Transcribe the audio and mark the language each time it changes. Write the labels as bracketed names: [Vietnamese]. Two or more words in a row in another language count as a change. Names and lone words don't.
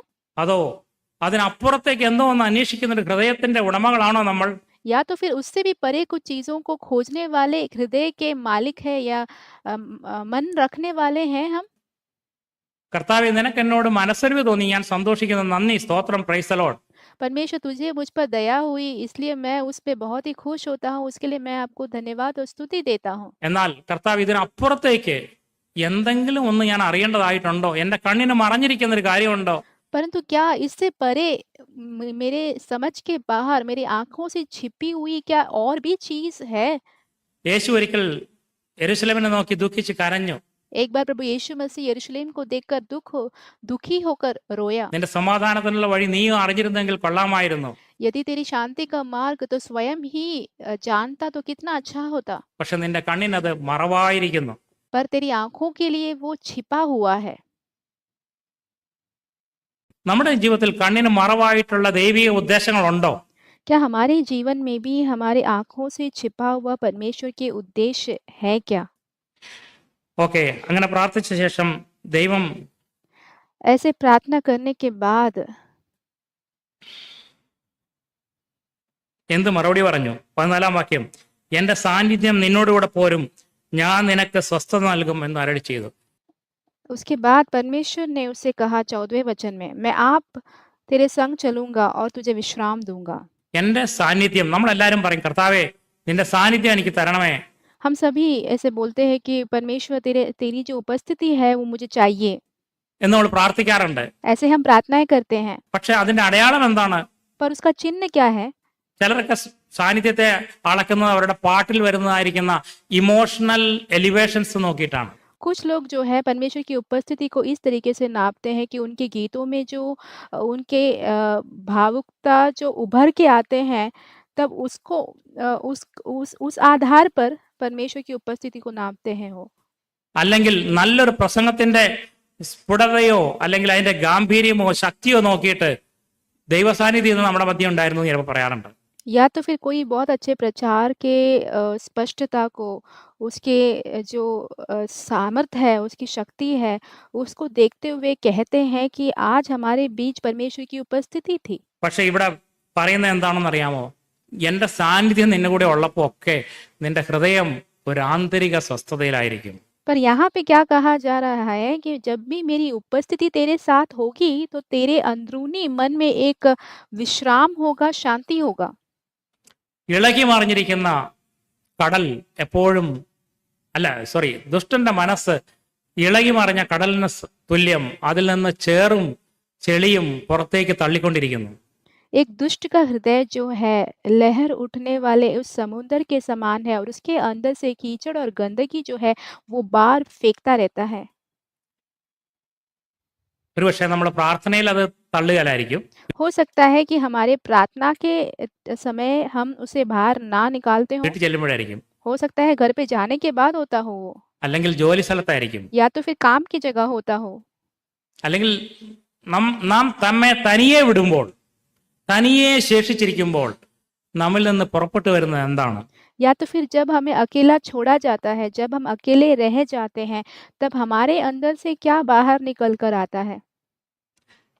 [Malayalam] അതോ അതിനപ്പുറത്തേക്ക് എന്തോ ഒന്ന് അന്വേഷിക്കുന്ന ഒരു ഹൃദയത്തിന്റെ ഉടമകളാണോ നമ്മൾ? [Hindi] या तो फिर उससे भी परे कुछ चीजों को खोजने वाले हृदय के मालिक है, या मन रखने वाले हैं हम? [Malayalam] കർത്താവേ, നിനക്ക് എന്നോട് മനസ്സലിവ് തോന്നി, ഞാൻ സന്തോഷിക്കുന്നു, നന്ദി, സ്തോത്രം, [English] praise the Lord. [Hindi] परमेश्वर तुझे मुझ पर दया हुई, इसलिए मैं उस पे बहुत ही खुश होता हूँ, उसके लिए मैं आपको धन्यवाद और स्तुति देता हूँ। [Malayalam] എന്നാൽ കർത്താവ്, ഇതിനപ്പുറത്തേക്ക് എന്തെങ്കിലും ഒന്ന് ഞാൻ അറിയേണ്ടതായിട്ടുണ്ടോ? എന്റെ കണ്ണിന് മറഞ്ഞിരിക്കുന്ന ഒരു കാര്യമുണ്ടോ? [Hindi] परंतु क्या इससे परे मेरे समझ के बाहर, मेरी आंखों से छिपी हुई क्या और भी चीज है? [Malayalam] യേശു ഒരിക്കൽ യെരൂശലേമിനെ നോക്കി ദുഃഖിച്ച് കരഞ്ഞു. [Hindi] एक बार प्रभु यीशु मसीह यरूशलेम को देखकर दुखी होकर रोया। [Malayalam] നിന്റെ സമാധാനത്തിനുള്ള വഴി നീയും അറിഞ്ഞിരുന്നെങ്കിൽ കൊള്ളാമായിരുന്നു. [Hindi] यदि तेरी शांति का मार्ग तो स्वयं ही जानता तो कितना अच्छा होता, [Malayalam] പക്ഷെ നിന്റെ കണ്ണിനത് മറവായിരിക്കുന്നു. [Hindi] पर तेरी आंखों के लिए वो छिपा हुआ है। [Malayalam] നമ്മുടെ ജീവിതത്തിൽ കണ്ണിന് മറവായിട്ടുള്ള ദൈവിക ഉദ്ദേശങ്ങളുണ്ടോ? [Hindi] क्या हमारे जीवन में भी हमारे आंखों से छिपा हुआ परमेश्वर के उद्देश्य है क्या? [Malayalam] ഓക്കെ, അങ്ങനെ പ്രാർത്ഥിച്ച ശേഷം ദൈവം [Hindi] ऐसे प्रार्थना करने के बाद [Malayalam] എന്ത് മറുപടി പറഞ്ഞു? 14-ാം വാക്യം, എന്റെ സാന്നിധ്യം നിന്നോടുകൂടെ പോരും, ഞാൻ നിനക്ക് സ്വസ്ഥത നൽകും എന്ന് അരുളി ചെയ്തു. [Hindi] उसके बाद परमेश्वर ने उससे कहा 14वें वचन में, मैं आप तेरे संग चलूंगा और तुझे विश्राम दूंगा। [Malayalam] എന്റെ സാന്നിധ്യം, നമ്മളെല്ലാരും പറയും, കർത്താവേ നിന്റെ സാന്നിധ്യം എനിക്ക് തരണമേ. [Hindi] हम सभी ऐसे बोलते हैं कि परमेश्वर तेरी जो उपस्थिति है वो मुझे चाहिए, [Malayalam] എന്ന് നമ്മൾ പ്രാർത്ഥിക്കാറുണ്ട്. [Hindi] ऐसे हम प्रार्थनाएं करते हैं। [Malayalam] പക്ഷെ അതിന്റെ അടയാളം എന്താണ്? [Hindi] पर उसका चिन्ह क्या है? [Malayalam] ചിലരൊക്കെ സാന്നിധ്യത്തെ അളക്കുന്നത് അവരുടെ പാട്ടിൽ വരുന്നതായിരിക്കുന്ന [English] emotional elevations [Malayalam] നോക്കിയിട്ടാണ്. [Hindi] कुछ लोग जो है परमेश्वर की उपस्थिति को इस तरीके से नापते हैं कि उनके गीतों में जो उनके भावुकता जो उभर के आते हैं, तब उसको उस आधार पर परमेश्वर की उपस्थिति को नापते हैं वो। [Malayalam] അല്ലെങ്കിൽ നല്ലൊരു പ്രസംഗത്തിന്റെ സ്ഫുടതയോ അല്ലെങ്കിൽ അതിന്റെ ഗാംഭീര്യമോ ശക്തിയോ നോക്കിയിട്ട് ദൈവസാന്നിധ്യം നമ്മുടെ മധ്യം ഉണ്ടായിരുന്നു എന്ന് ചിലപ്പോൾ പറയാറുണ്ട്. [Hindi] या तो फिर कोई बहुत अच्छे प्रचार के स्पष्टता को, उसके जो सामर्थ्य है, उसकी शक्ति है, उसको देखते हुए कहते हैं कि आज हमारे बीच परमेश्वर की उपस्थिति थी। [Malayalam] പക്ഷെ ഇവിടെ പറയുന്നത് എന്താണെന്ന് അറിയാമോ? എന്റെ സാന്നിധ്യം നിന്റെ കൂടെ ഉള്ളപ്പോ ഒക്കെ നിന്റെ ഹൃദയം ഒരു ആന്തരിക സ്വസ്ഥതയിലായിരിക്കും. [Hindi] पर यहाँ पे क्या कहा जा रहा है कि जब भी मेरी उपस्थिति तेरे साथ होगी तो तेरे अंदरूनी मन में एक विश्राम होगा, शांति होगा। [Malayalam] ഇളകി മറിഞ്ഞിരിക്കുന്ന കടൽ എപ്പോഴും ദുഷ്ടന്റെ മനസ്സ് ഇളകി മറിഞ്ഞ കടലിന് തുല്യം, അതിൽ നിന്ന് ചേറും ചെളിയും പുറത്തേക്ക് തള്ളിക്കൊണ്ടിരിക്കുന്നു. [Hindi] एक दुष्ट का हृदय जो है लहर उठने वाले उस समुद्र के समान है, और उसके अंदर से कीचड़ और गंदगी जो है वो बार फेंकता रहता है। [Malayalam] ഒരുപക്ഷെ നമ്മൾ പ്രാർത്ഥനയിൽ അത് തള്ളുകയായിരിക്കും. [Hindi] हो सकता है कि हमारे प्रार्थना के समय हम उसे बाहर ना निकालते हो। [Malayalam] വീട്ടിൽ ചെല്ലുമ്പോഴായിരിക്കും, [Hindi] हो सकता है घर पे जाने के बाद होता हो वो, [Malayalam] അല്ലെങ്കിൽ ജോലി സ്ഥലത്തായിരിക്കും, [Hindi] या तो फिर काम की जगह होता हो, [Malayalam] അല്ലെങ്കിൽ നാം നമ്മെ തനിയെ വിടുമ്പോൾ, തനിയെ ശേഷിച്ചിരിക്കുമ്പോൾ നമ്മിൽ നിന്ന് പുറപ്പെട്ടു വരുന്നത് എന്താണ്? [Hindi] या तो फिर जब हमें अकेला छोड़ा जाता है, जब हम अकेले रह जाते हैं, तब हमारे अंदर से क्या बाहर निकल कर आता है?